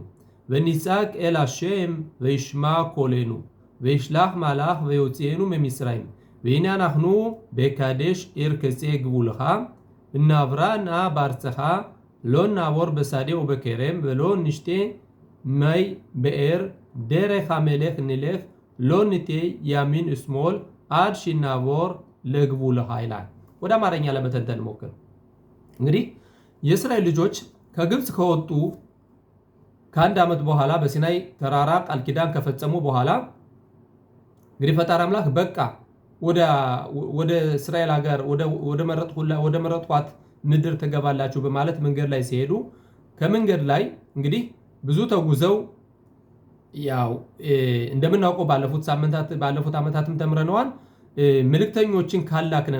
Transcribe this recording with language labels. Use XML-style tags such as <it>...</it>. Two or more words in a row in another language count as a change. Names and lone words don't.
<he>ונצעק אל השם וישמע קולנו וישלח מלאך ויוציאנו ממצרים והנה אנחנו בקדש עיר קצה גבולך ונעברה נא בארצך לא נעבור בשדה ובכרם ולא נשתה מי באר דרך המלך נלך לא ניטה ימין ושמאל עד שנעבור לגבולך</he> <am>ይላል። ወደ አማርኛ ለመተንተን ሞክር። እንግዲህ የእስራኤል ልጆች ከግብጽ ከወጡ ከአንድ ዓመት በኋላ በሲናይ ተራራ ቃል ኪዳን ከፈጸሙ በኋላ እንግዲህ ፈጣሪ አምላክ በቃ ወደ እስራኤል ሀገር ወደ መረጥኳት ምድር ትገባላችሁ በማለት መንገድ ላይ ሲሄዱ ከመንገድ ላይ እንግዲህ ብዙ ተጉዘው ያው እንደምናውቀው ባለፉት ዓመታትም ተምረነዋል። መልእክተኞችን ካላክነን</am>